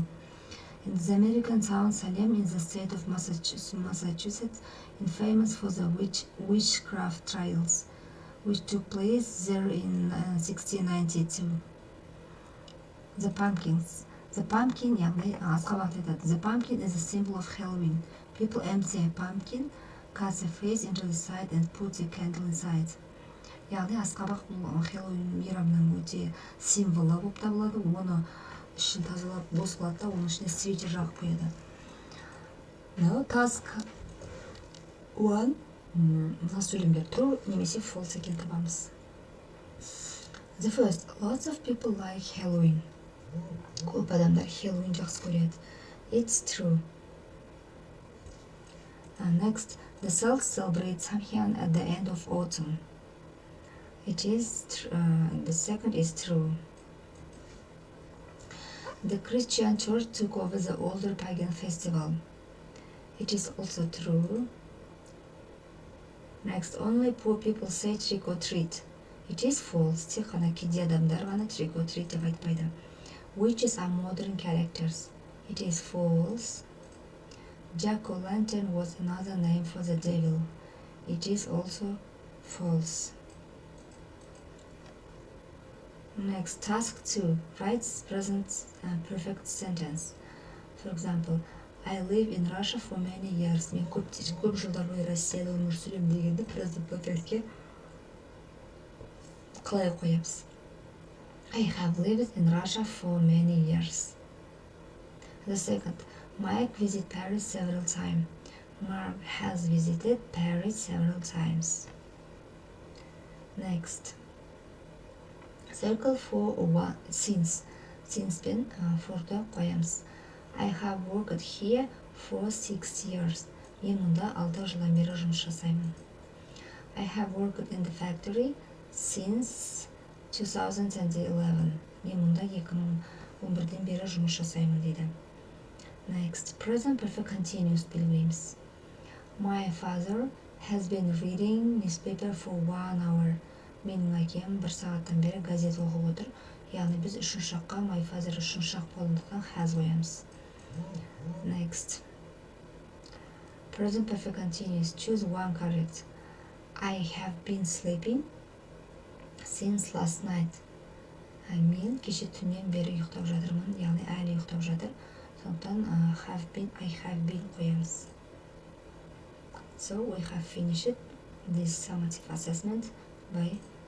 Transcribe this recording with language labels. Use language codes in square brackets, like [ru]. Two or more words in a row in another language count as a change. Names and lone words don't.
[en] In the American town Salem in the state of Massachusetts, is famous for the witchcraft trials, which took place there in 1692. The pumpkins. The pumpkin is a symbol of Halloween. People empty a pumpkin, cut a face into the side and put a candle inside. [kk] Яғни асқабақ бұл Хеллоуин мейрамының өте символы болып табылады. Оны ішін тазалап бос қылады да, оның ішіне свитер жағып қояды. [en] Now task 1. [kk] Мына сөйлемдер true немесе false екенін табамыз. [en] The first, lots of people like Halloween. [kk] Көп адамдар Halloween жақсы көреді. [en] It's true. Next, the Celts celebrate Samhain at the end of autumn. It is the second is true. The Christian church took over the older pagan festival. It is also true. Next, only poor people say trick or treat. It is false. [kk] Тек қана кедей адамдар ғана [en] trick or treat [kk] деп айтпайды. [en] Witches are modern characters. It is false. Jack-o'-lantern was another name for the devil. It is also false. Next, task 2. Write present perfect sentence. For example, I live in Russia for many years. [kk] Мен көп жылдар бойы Россияда өмір сүремін дегенде [en] present perfectке [kk] қалай қоямыз? [en] I have lived in Russia for many years. The second, Mike visited Paris several times. Mark has visited Paris several times. Next, circle for or one since. [kk] Since пен for'ды қоямыз. [en] I have worked here for 6 years. [kk] Мен мұнда 6 жылдан бері жұмыс жасаймын. [en] I have worked in the factory since 2011. [kk] Мен мұнда 2011-ден бері жұмыс жасаймын дейді. [en] Next, present perfect continuous pilgrims. My father has been reading newspaper for 1 hour. [kk] Менің әкем 1 сағаттан бері газет оқып отыр. Яғни біз 3-ші шаққа [en] my father [kk] 3-ші шақ болғандықтан has қоямыз. [en] Next, present perfect continuous. Choose one correct. I have been sleeping since last night. [kk] Мен кеше түннен бері ұйықтап жатырмын, яғни әлі ұйықтап жатыр. Сондықтан [en] I have been [kk] қоямыз. [en] So we have finished this summative assessment by